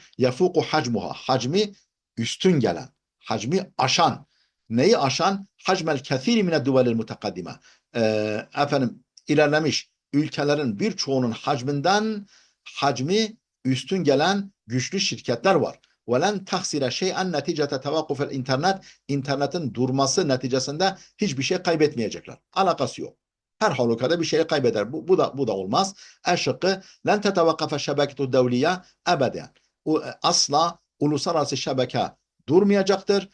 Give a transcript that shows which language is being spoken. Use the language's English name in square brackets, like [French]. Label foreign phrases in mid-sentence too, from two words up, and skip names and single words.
[Arabic] يفوق حجمها, [Turkish] hacmi üstün gelen, hacmi aşan. Neyi aşan? [Arabic] حجم الكثير من الدول المتقدمة. [Turkish] Efendim ilerlemiş ülkelerin birçoğunun hacminden hacmi üstün gelen güçlü şirketler var. [Arabic] وَلَنْ تَخْسِرَ شَيْئًا نَتِيجَةَ تَوَقُّفِ [Turkish] internet, internetin durması neticesinde hiçbir şey kaybetmeyecekler. Alakası yok. Her halükarda bir şey kaybeder. Bu da olmaz. E şıkkı [Arabic] لن تتوقف شبكة دولية أبدا. [Turkish] Asla uluslararası şebeke durmayacaktır.